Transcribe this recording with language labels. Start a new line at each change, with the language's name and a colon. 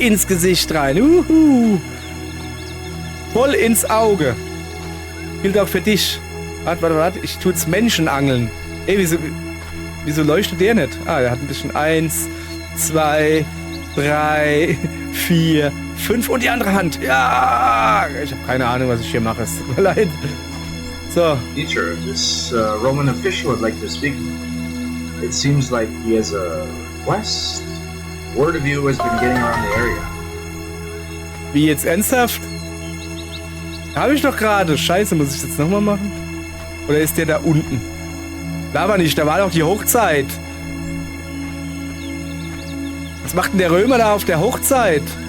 German: Ins Gesicht rein. Voll ins Auge. Gilt auch für dich. Warte. Ich tue jetzt Menschenangeln. Ey, wieso leuchtet der nicht? Ah, der hat ein bisschen 1, 2, 3, 4, 5 und die andere Hand. Ja! Ich habe keine Ahnung, was ich hier mache. Es tut mir leid. So.
English: Teacher, this Roman official would like to speak. It seems like he has a quest. Word of you has been getting around the area.
German: Wie jetzt ernsthaft? Habe ich doch gerade. Scheiße, muss ich das jetzt nochmal machen? Oder ist der da unten? Da war nicht, da war doch die Hochzeit. Was macht denn der Römer da auf der Hochzeit?